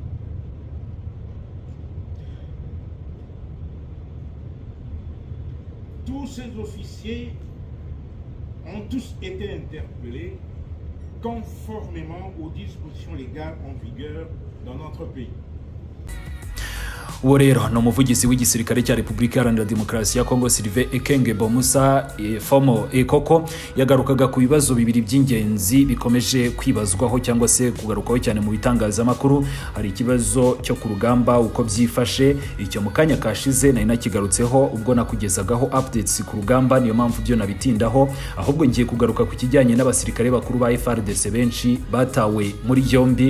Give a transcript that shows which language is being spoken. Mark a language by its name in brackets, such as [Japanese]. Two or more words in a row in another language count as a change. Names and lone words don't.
[French] Tous ces officiers ont tous été interpellés conformément aux dispositions légales en vigueur dans notre pays. [Kinyarwanda] uwo rero ni umuvugizi w'igisirikare cya Repubulika Iharanira Demokarasi ya Kongo Sylvain Ekenge Bomusa Fomo Ekoko yagarukaga ku bibazo bibiri by'ingenzi bikomeje kwibazwaho cyangwa se kugarukaho cyane mu bitangazamakuru. Hari ikibazo cyo ku rugamba uko byifashe, icyo mu kanya kashize nari nakigarutseho ubwo nakugezagaho updates ku rugamba, niyo mpamvu byo nabitindaho, ahubwo ngiye kugaruka ku kijyanye n'abasirikare bakuru ba FARDC benshi batawe muri yombi.